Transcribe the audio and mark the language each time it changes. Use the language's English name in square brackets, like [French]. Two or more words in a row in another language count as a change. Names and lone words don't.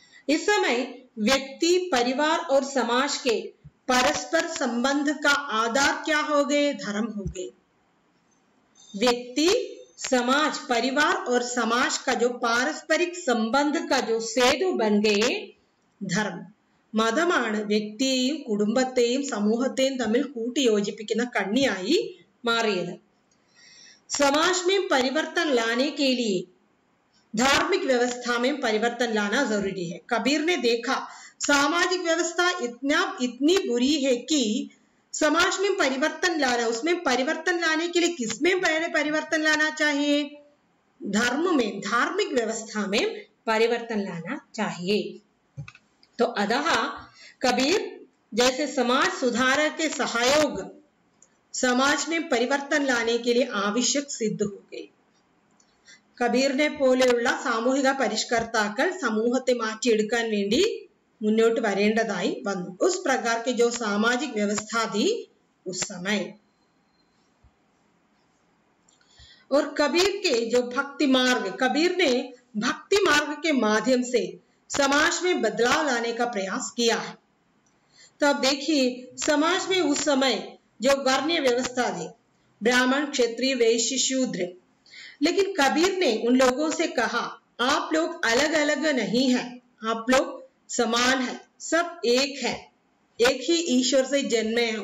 [Hindi] इस समय व्यक्ति, परिवार और समाज के परस्पर संबंध का आधार क्या हो गए? धर्म हो गए। व्यक्ति, समाज, परिवार और समाज का जो पारस्परिक संबंध का जो सेतु बन गए धर्म. [Malayalam] മതമാണ് വ്യക്തിയെയും കുടുംബത്തെയും സമൂഹത്തെയും തമ്മിൽ കൂട്ടിയോജിപ്പിക്കുന്ന കണ്ണിയായി മാറിയത്. [Hindi] समाज में परिवर्तन लाने के लिए धार्मिक व्यवस्था में परिवर्तन लाना जरूरी है. कबीर ने देखा सामाजिक व्यवस्था इतनी बुरी है कि समाज में परिवर्तन लाना, उसमें परिवर्तन लाने के लिए किसमें पहले परिवर्तन लाना चाहिए? धर्म में, धार्मिक व्यवस्था में परिवर्तन लाना चाहिए. तो अतः कबीर जैसे समाज सुधारक के सहयोग समाज में परिवर्तन लाने के लिए आवश्यक सिद्ध हो गए. [Malayalam] കബീറിനെ പോലെയുള്ള സാമൂഹിക പരിഷ്കർത്താക്കൾ സമൂഹത്തെ മാറ്റിയെടുക്കാൻ വേണ്ടി മുന്നോട്ട് വരേണ്ടതായി വന്നു. [Hindi] उस प्रकार के जो सामाजिक व्यवस्था थी उस समय. और कबीर के जो भक्ति मार्ग, कबीर ने भक्ति मार्ग के माध्यम से समाज में बदलाव लाने का प्रयास किया है. तो अब देखिए समाज में उस समय जो वर्णीय व्यवस्था थी, ब्राह्मण, क्षत्रिय, वैश्य, शूद्र, लेकिन कबीर ने उन लोगों से कहा आप लोग अलग अलग नहीं हैं, आप लोग समान हैं, सब एक है, एक ही ईश्वर से जन्मे हैं.